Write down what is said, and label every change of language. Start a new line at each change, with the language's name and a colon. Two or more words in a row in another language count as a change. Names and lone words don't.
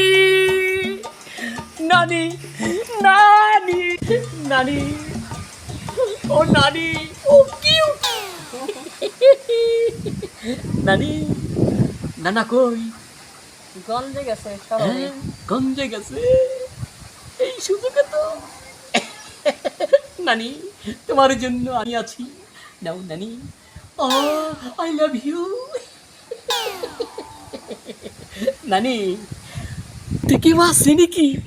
Bangla: নানি! নানি! নানি! ওহ, নানি!
English: Oh, cute! Nani!
Bangla: নানা কই? গঞ্জে গেছে শহরে। গঞ্জে গেছে এই সুযোগে তো। নানি, তোমার জন্য আমি আছি। নাও নানি,
English: I love you.
Bangla: নানি, ঠিকই আছে নাকি?